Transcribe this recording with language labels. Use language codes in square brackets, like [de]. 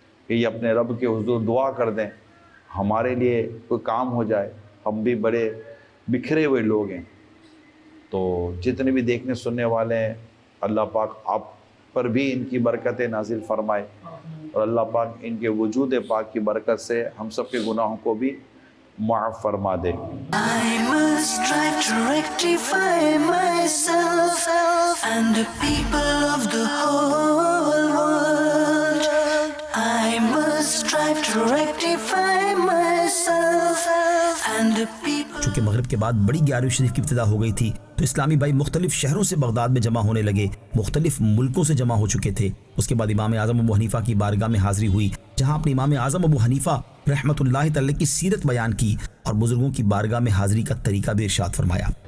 [ur] کہ یہ اپنے رب کے حضور دعا کر دیں ہمارے لیے کوئی کام ہو جائے، ہم بھی بڑے بکھرے ہوئے لوگ ہیں۔ تو جتنے بھی دیکھنے سننے والے ہیں، اللہ پاک آپ پر بھی ان کی برکتیں نازل فرمائے، اور اللہ پاک ان کے وجود پاک کی برکت سے ہم سب کے گناہوں کو بھی معاف فرما دے۔ [en] I must strive to rectify myself and the people of the whole world. I must strive to rectify myself and the people. [ur] چونکہ مغرب کے بعد بڑی 11ویں شریف کی ابتدا ہو گئی تھی تو اسلامی بھائی مختلف شہروں سے بغداد میں جمع ہونے لگے، مختلف ملکوں سے جمع ہو چکے تھے۔ اس کے بعد امام اعظم ابو حنیفہ کی بارگاہ میں حاضری ہوئی، جہاں اپنے امام اعظم ابو حنیفہ رحمۃ اللہ تعالی کی سیرت بیان کی اور بزرگوں کی بارگاہ میں حاضری کا طریقہ بھی ارشاد فرمایا۔